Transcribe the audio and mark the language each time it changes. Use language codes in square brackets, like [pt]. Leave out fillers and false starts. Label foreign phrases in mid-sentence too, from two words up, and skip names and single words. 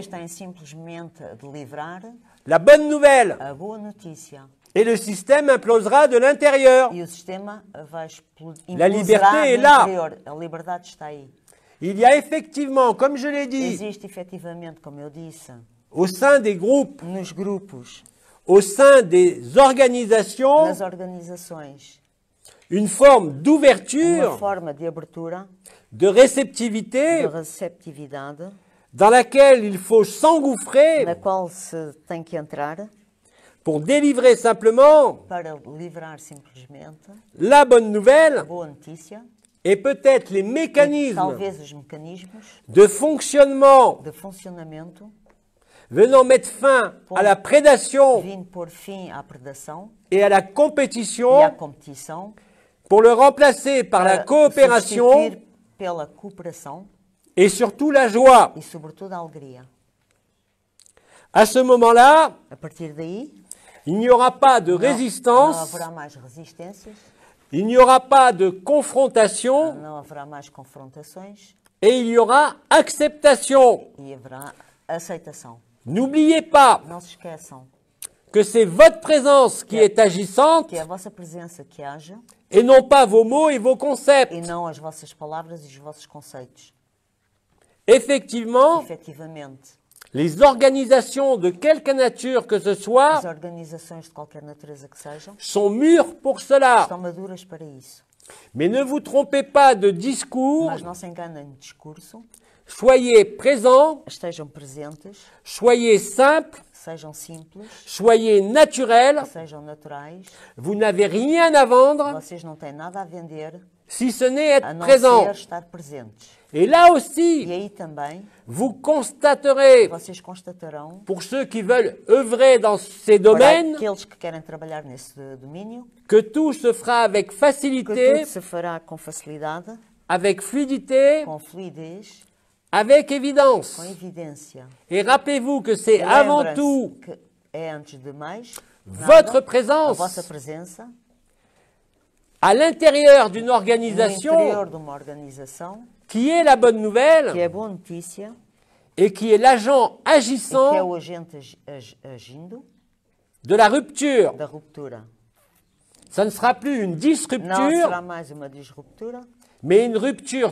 [pt] têm simplesmente de livrar [fr] la bonne nouvelle [pt] a boa notícia [fr] et le système implosera de l'intérieur. [pt] e o sistema vai [fr] La liberté est là. [pt] interior. A liberdade está aí. [fr] Il y a effectivement, comme je l'ai dit, [pt] Existe efetivamente, como eu disse, [fr] au sein des groupes, [pt] nos grupos, [fr] au sein des organisations, [pt] nas organizações, [fr] une forme [pt] uma [fr] d'ouverture, [pt] forma de abertura, [fr] de réceptivité, [pt] de receptividade, [fr] dans laquelle il faut s'engouffrer [pt] na qual se tem que entrar [fr] pour délivrer simplement [pt] para livrar simplesmente [fr] la bonne nouvelle [pt] a boa notícia [fr] et peut-être les [pt] e [fr] mécanismes [pt] talvez os mecanismos [fr] de fonctionnement [pt] de funcionamento [fr] venant mettre fin à la prédation [pt] vindo pôr fim à predação [fr] et à la [pt] e à [fr] compétition [pt] competição, [fr] pour le remplacer par la [pt] para [fr] coopération [pt] substituir pela cooperação [fr] et surtout la joie. [pt] e, sobretudo, a alegria. [fr] À ce moment-là, [pt] A partir daí, [fr] il n'y aura pas de [pt] não [fr] résistance, [pt] haverá mais resistências, [fr] il n'y aura pas de confrontation [pt] não haverá mais confrontações [fr] et il y aura acceptation. [pt] e haverá aceitação. [fr] N'oubliez pas [pt] Não se esqueçam [fr] que c'est votre présence qui est agissante [pt] que é a vossa presença que haja [fr] et non pas vos mots et vos concepts. [pt] e não as vossas palavras e os vossos conceitos. [fr] Effectivement, [pt] Efetivamente, [fr] les organisations de quelque nature que ce [pt] as [fr] soit [pt] organizações de qualquer natureza que sejam [fr] sont mûres pour cela. [pt] estão maduras para isso. [fr] Mais ne vous trompez pas de discours, [pt] Mas não se enganem no discurso, [fr] soyez présents, [pt] estejam presentes, [fr] soyez simples, [pt] sejam simples, [fr] soyez naturels. [pt] sejam naturais. [fr] Vous n'avez rien à vendre [pt] Vocês não têm nada a vender [fr] si ce n'est [pt] a [fr] être [pt] não [fr] présent. [pt] ser estar presentes. [fr] Et là [pt] E [fr] aussi, [pt] aí também [fr] vous constaterez, [pt] vocês constatarão, [fr] pour ceux qui veulent œuvrer dans ces [pt] para [fr] domaines, [pt] aqueles que querem trabalhar nesse domínio, [fr] que tout se fera avec [pt] que [fr] facilité, [pt] tudo se fará com facilidade, [fr] avec fluidité, [pt] com fluidez, [fr] avec évidence. [pt] com evidência. [fr] Et rappelez-vous que c'est [pt] E [fr] avant [pt] lembrem-se [fr] tout [pt] que é antes de mais [fr] votre [pt] nada, a [fr] présence [pt] vossa presença [fr] à l'intérieur d'une [pt] no [fr] organisation [pt] interior de uma organização [fr] qui est la bonne [pt] que [fr] nouvelle [pt] é boa notícia [fr] et qui est l'agent [pt] e que é [fr] agissant [pt] o agente agindo [fr] de la rupture. [pt] da ruptura. [fr] Ça ne sera plus une [pt] Não [fr] disrupture, [pt] será mais uma disruptura, [fr] mais une rupture